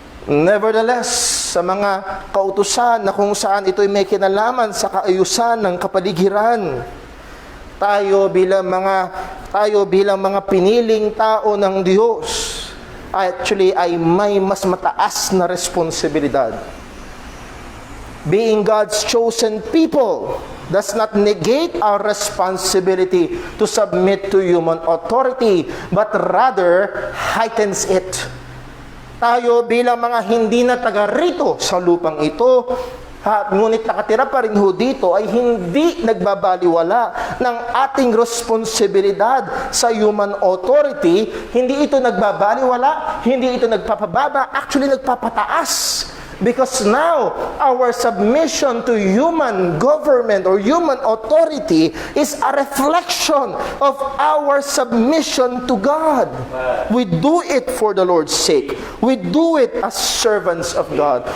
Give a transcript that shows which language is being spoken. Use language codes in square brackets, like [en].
[tl] Nevertheless, sa mga kautusan na kung saan ito'y may kinalaman sa kaayusan ng kapaligiran, tayo bilang mga piniling tao ng Diyos, actually ay may mas mataas na responsibilidad. [en] Being God's chosen people does not negate our responsibility to submit to human authority, but rather heightens it. [tl] Tayo bilang mga hindi na taga rito sa lupang ito, ngunit nakatira pa rin ho dito, ay hindi nagbabaliwala ng ating responsibilidad sa [en] human authority. [tl] Hindi ito nagbabaliwala, hindi ito nagpapababa, actually nagpapataas [en] Because now, our submission to human government or human authority is a reflection of our submission to God. We do it for the Lord's sake. We do it as servants of God.